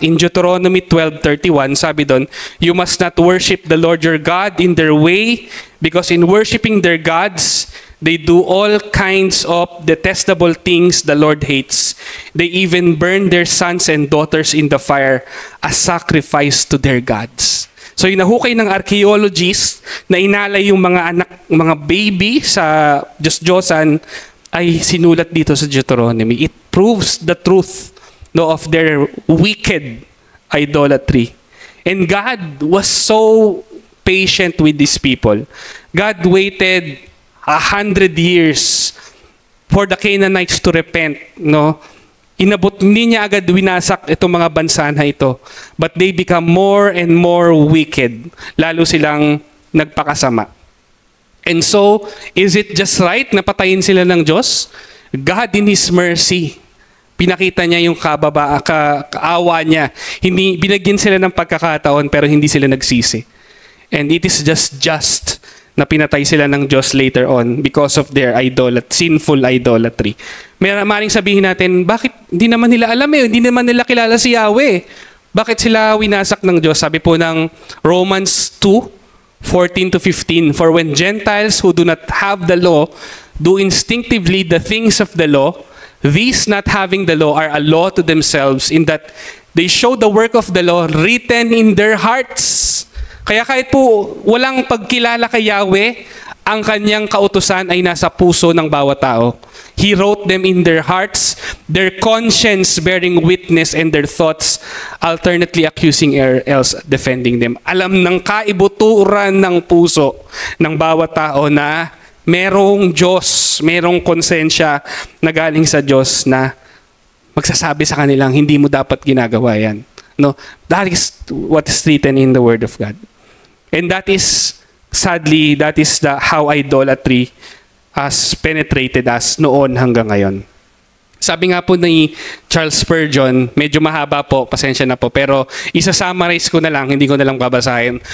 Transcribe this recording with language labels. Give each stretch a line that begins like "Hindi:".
English: In Deuteronomy 12:31,
Filipino: sabi doon,
English: you must not worship the Lord your God in their way, because in worshiping their gods, they do all kinds of detestable things the Lord hates. They even burn their sons and daughters in the fire as sacrifice to their gods.
Filipino: So yung nahukay ng archaeologists na inalay yung mga anak, mga baby sa Diyos-Diyosan ay sinulat dito sa Deuteronomy.
English: It proves the truth, no, of their wicked idolatry. And God was so patient with these people. God waited 100 years for the Canaanites to repent, no?
Filipino: Inabot, hindi niya agad winasak itong mga bansa na ito.
English: But they become more and more wicked.
Filipino: Lalo silang nagpakasama.
English: And so, is it just right
Filipino: na patayin sila ng Diyos?
English: God in His mercy,
Filipino: pinakita niya yung kaawa niya. Hindi, binagyan sila ng pagkakataon pero hindi sila nagsisi.
English: And it is just
Filipino: na pinatay sila ng Diyos
English: later on because of their sinful idolatry.
Filipino: Maring sabihin natin, bakit hindi naman nila alam hindi naman nila kilala si Yahweh. Bakit sila winasak ng Diyos? Sabi po ng
English: Romans 2:14-15, for when Gentiles who do not have the law do instinctively the things of the law, these not having the law are a law to themselves in that they show the work of the law written in their hearts.
Filipino: Kaya kahit po walang pagkilala kay Yahweh, ang kanyang kautusan ay nasa puso ng bawat tao.
English: He wrote them in their hearts, their conscience bearing witness, and their thoughts alternately accusing or else defending them.
Filipino: Alam ng kaibuturan ng puso ng bawat tao na merong Diyos, merong konsensya na galing sa Diyos na magsasabi sa kanilang hindi mo dapat ginagawa yan.
English: No, that is what is written in the Word of God. And that is, sadly, that is how idolatry has penetrated us
Filipino: noon hanggang ngayon. Sabi nga po ni Charles Spurgeon, medyo mahaba po, pasensya na po, pero isa-summarize ko na lang, hindi ko na lang babasahin.